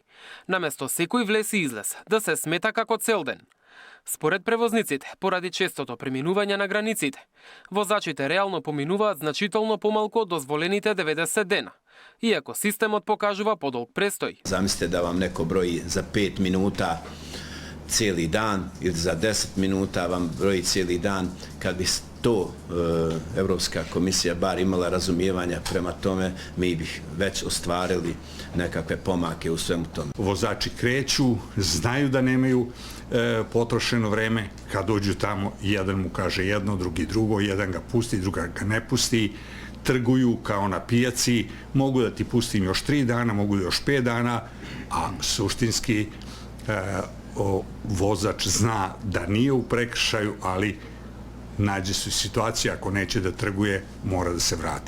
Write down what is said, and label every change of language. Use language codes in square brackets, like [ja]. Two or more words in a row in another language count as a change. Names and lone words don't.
[mk] Наместо секој влез и излез, да се смета како цел ден. Според превозниците, поради честото преминување на границите, возачите реално поминуваат значително помалку од дозволените 90 дена, иако системот покажува подолг престој. [bs] Замислите да вам неко брои за 5 минута cijeli dan ili za 10 minuta vam broji cijeli dan. Kad bi to Evropska komisija bar imala razumijevanja prema tome, mi bih već ostvarili nekakve pomake u svemu tome. [sr] Vozači kreću, znaju da nemaju potrošeno vreme, kad dođu tamo jedan mu kaže jedno, drugi drugo, jedan ga pusti, druga ga ne pusti, trguju kao na pijaci, mogu da ti pustim još 3 dana, mogu još 5 dana, a suštinski vozač zna da nije u prekršaju, ali nađe se situacija, ako neće da trguje, mora da se vrati.